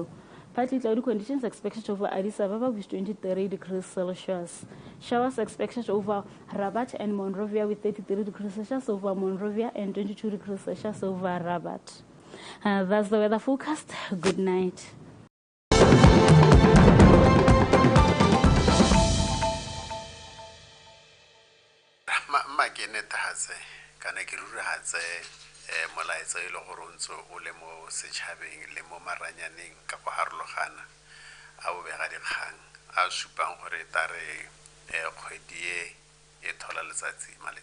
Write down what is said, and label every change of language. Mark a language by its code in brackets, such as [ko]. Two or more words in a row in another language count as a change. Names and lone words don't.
[en] Partly cloudy conditions expected over Addis Ababa with 23 degrees Celsius. Showers expected over Rabat and Monrovia with 33 degrees Celsius over Monrovia and 22 degrees Celsius over Rabat. That's the weather forecast. Good night. [tn] molaetsa e le gore o ntse o le mo setšhabeng le mo maranyaneng ka go harologana a bobegadikgang a supang gore tare kgwedi e thola letsatsi